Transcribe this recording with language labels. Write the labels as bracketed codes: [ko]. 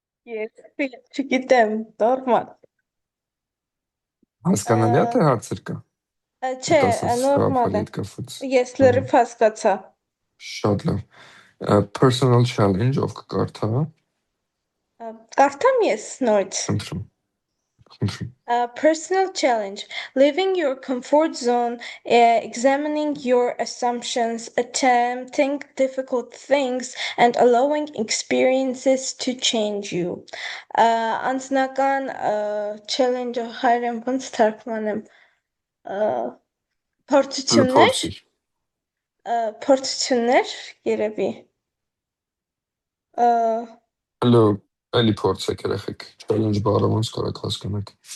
[hy] Ես չգիտեմ, նորմալ։ Հասկանալի է թե հարցեր կա։ Չէ, նորմալ է։ Ես լրիվ հասկացա։ Շատ լավ։ Personal challenge ով կկարդա։ Կարդամ ես նորից։ Խնդրում։ [en] Personal challenge, leaving your comfort zone, examining your assumptions, attempting difficult things, and allowing experiences to change you. [hy] Անձնական challenge-ը հայերեն ոնց թարգմանեմ, փորձություններ երևի։ Հլո, էլի փորձեք երեխեք, challenge բառը ոնց կարաք հասկանաք։